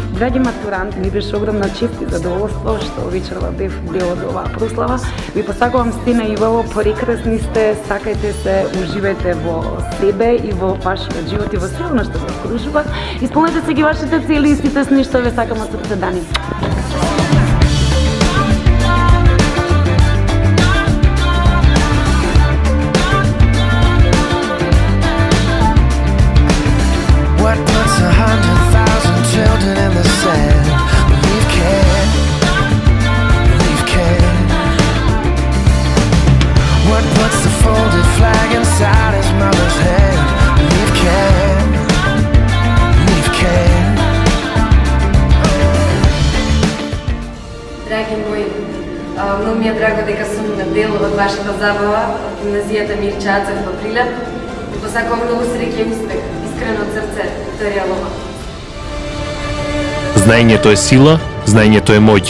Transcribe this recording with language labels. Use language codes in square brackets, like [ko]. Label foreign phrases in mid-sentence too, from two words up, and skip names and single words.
[mk] драги матуранти, ми беше огромна чест и задоволство што вечерва бев дел од оваа прослава. Ви посакувам Стина и Вало, прекрасни сте, сакајте се, уживајте во себе и во вашиот живот и во се оно што се окружува. Исполнете се ги вашите цели и сите сни што ве сакам од срце, Дани. [en] What puts 100,000 children in the sand? Believe can, believe can. What puts the folded flag inside his mother's hand? Believe can, believe can. [mk] Драги мои, многу ми е драго дека сум дел од вашата забава од гимназијата Мирчацев во Прилеп. Ви посакувам многу среќа и успех. Искрено од срце, Викторија Лома. Знаењето е сила, знаењето е моќ.